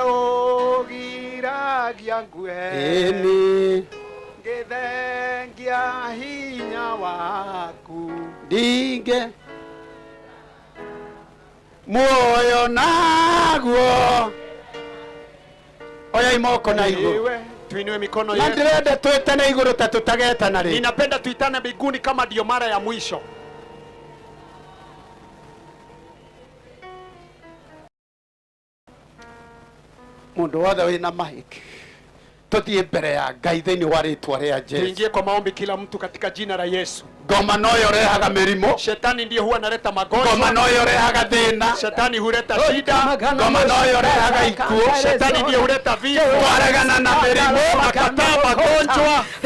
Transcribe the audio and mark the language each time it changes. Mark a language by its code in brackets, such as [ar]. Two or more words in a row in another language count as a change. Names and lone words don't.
[ki] ũgiragia ngwe. Ĩni ngĩthengia hinya waku. Ndingĩ muoyo naguo. Oya moko na igũrũ. [sw] Tuinue mikono yetu. [ki] Na ndĩrenda twĩtane igũrũ ta tũtagetana rĩ. [sw] Ninapenda tuitane mbinguni kama ndio mara ya mwisho. [ki] Mũndũ wothe wĩna mahĩki tũthiĩ mbere ya Ngai thĩinĩ wa rĩtwa rĩa Jesu. [sw] Tuingie kwa maombi kila mtu katika jina la Yesu. [ki] ngoma noyo rehaga mirimo, [sw] shetani ndiye huwa analeta magonjwa, [ki] ngoma noyo rehaga thina, [sw] shetani huleta shida, [ki] ngoma noyo rehaga ikuo, [sw] shetani ndiye huleta vifo, [ki] twaregana na mirimo, [sw] makataa magonjwa,